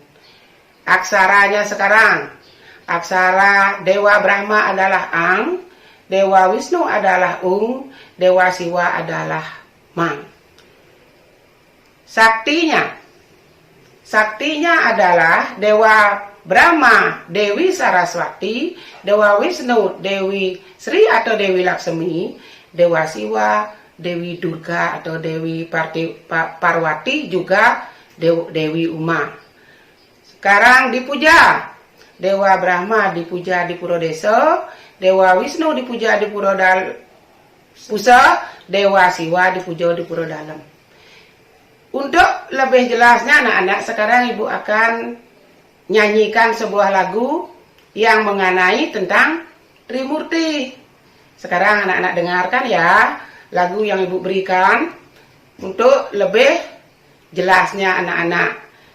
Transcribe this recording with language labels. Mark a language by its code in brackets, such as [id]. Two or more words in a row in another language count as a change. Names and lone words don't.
[id] Aksaranya sekarang, aksara Dewa Brahma adalah Ang, Dewa Wisnu adalah Ung, Dewa Siwa adalah Mang. Saktinya adalah Dewa Brahma Dewi Saraswati, Dewa Wisnu Dewi Sri atau Dewi Laksmi, Dewa Siwa Dewi Durga atau Dewi Parwati, juga Dewi Uma. Sekarang dipuja. Dewa Brahma dipuja di Pura Desa, Dewa Wisnu dipuja di Pura Pusat, Dewa Siwa dipuja di Pura Dalam. Untuk lebih jelasnya anak-anak, sekarang Ibu akan nyanyikan sebuah lagu yang mengenai tentang Trimurti. Sekarang anak-anak dengarkan ya lagu yang Ibu berikan untuk lebih jelasnya anak-anak.